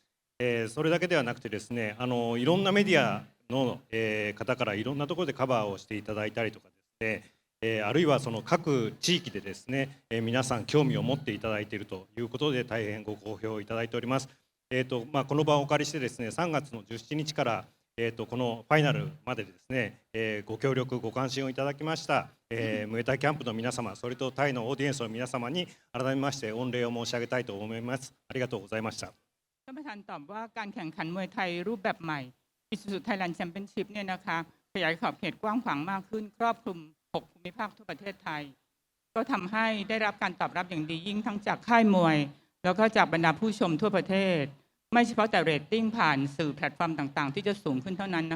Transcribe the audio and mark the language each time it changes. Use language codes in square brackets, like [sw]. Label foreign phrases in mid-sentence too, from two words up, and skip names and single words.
[ja] それだけではなくてですね、いろんなメディアの、方からいろんなところでカバーをしていただいたりとかですね、あるいはその各地域でですね、皆さん興味を持っていただいているということで大変ご好評をいただいております。この場をお借りしてですね、3月の17日から、このファイナルまでですね、ご協力ご関心をいただきました、ムエタイキャンプの皆様、それとタイのオーディエンスの皆様に改めまして御礼を申し上げたいと思います。ありがとうございました。 [th] ท่านประธานตอบว่าการแข่งขันมวยไทยรูปแบบใหม่ ISUZU Thailand Championship เนี่ยนะคะขยายขอบเขตกว้างขวางมากขึ้นครอบคลุม6 ภูมิภาคทั่วประเทศไทยก็ทำให้ได้รับการตอบรับ อย่างดียิ่งทั้งจากค่ายมวยแล้วก็จากบรรดาผู้ชมทั่วประเทศไม่เฉพาะแต่เรตติ้งผ่านสื่อแพลตฟอร์มต่างๆที่จะสูงขึ้นเท่านั้นนะคะ